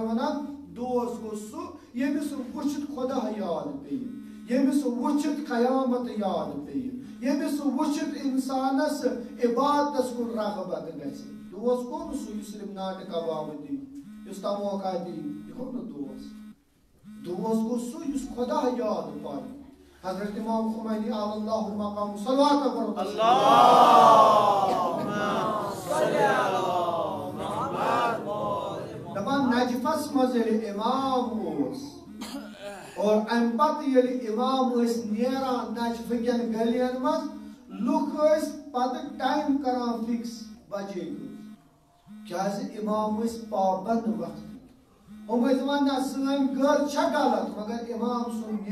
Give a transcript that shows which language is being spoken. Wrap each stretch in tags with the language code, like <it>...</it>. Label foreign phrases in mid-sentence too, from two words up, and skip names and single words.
<ks>وَنان دوست گوٚو سُہ ییٚمِس وٕچھِتھ خۄدا یاد پیٚیہِ ییٚمِس وٕچھِتھ قیامت یاد پیٚیہِ ییٚمِس وٕچھِتھ اِنسانس عبادتس کُن رغبت گژھِ دوست گوٚو نہٕ سُہ یُس صرف ناٹہٕ کبابہٕ دی یُس تموکا دی یہِ گوٚو نہٕ دوست دوست گوٚو سُہ یُس خۄدا یاد پایہِ حضرت امام خمینی علیہ اللہ مقام صلوات پڑھو دپان نجفس منٛز ییٚلہِ امام اوس اور امہِ پتہٕ ییٚلہِ امام ٲسۍ نیران نجفہٕ کٮ۪ن گلین منٛز لُکھ ٲسۍ پتہٕ ٹایم کران فِکس بجے کیازِ امام ٲسۍ پابنٛد وقت ہُم ٲسۍ دپان نہ سٲنۍ گٔر چھےٚ غلط مگر امام سُنٛد</ks>